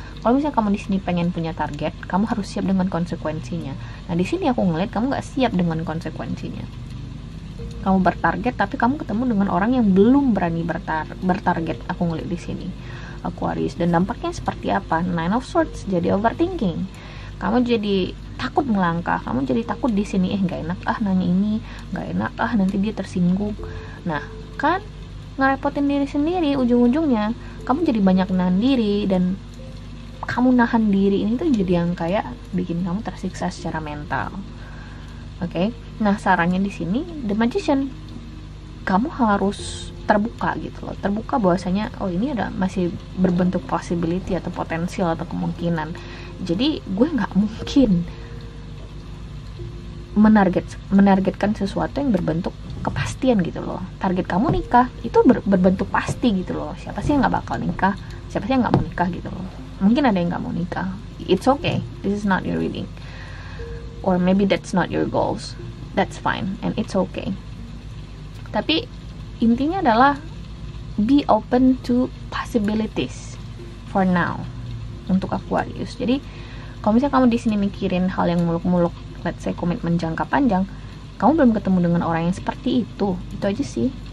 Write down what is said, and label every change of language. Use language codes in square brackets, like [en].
[id] Kalau misalnya kamu di sini pengen punya target, kamu harus siap dengan konsekuensinya. Nah di sini aku ngeliat kamu nggak siap dengan konsekuensinya. Kamu bertarget tapi kamu ketemu dengan orang yang belum berani bertarget. Aku ngeliat di sini. Aquarius, dan dampaknya seperti apa? Nine of Swords, jadi overthinking. Kamu jadi takut melangkah, kamu jadi takut di sini, nggak enak nanya ini, nggak enak nanti dia tersinggung. Nah kan, ngerepotin diri sendiri, ujung-ujungnya kamu jadi banyak nahan diri, dan kamu nahan diri ini tuh jadi yang kayak bikin kamu tersiksa secara mental. Oke. Nah sarannya di sini The Magician, kamu harus terbuka gitu loh, terbuka bahwasanya ini ada masih berbentuk possibility atau potensial atau kemungkinan. Jadi gue nggak mungkin menargetkan sesuatu yang berbentuk kepastian gitu loh. Target kamu nikah itu berbentuk pasti gitu loh. Siapa sih yang nggak bakal nikah? Siapa sih yang nggak mau nikah gitu loh? Mungkin ada yang nggak mau nikah. [en] It's okay. This is not your reading. Or maybe that's not your goals. That's fine and it's okay. [id] Tapi intinya adalah [en] be open to possibilities for now [id] untuk Aquarius. Jadi kalau misalnya kamu di sini mikirin hal yang muluk-muluk, [en] let's say [id] komitmen jangka panjang, kamu belum ketemu dengan orang yang seperti itu aja sih.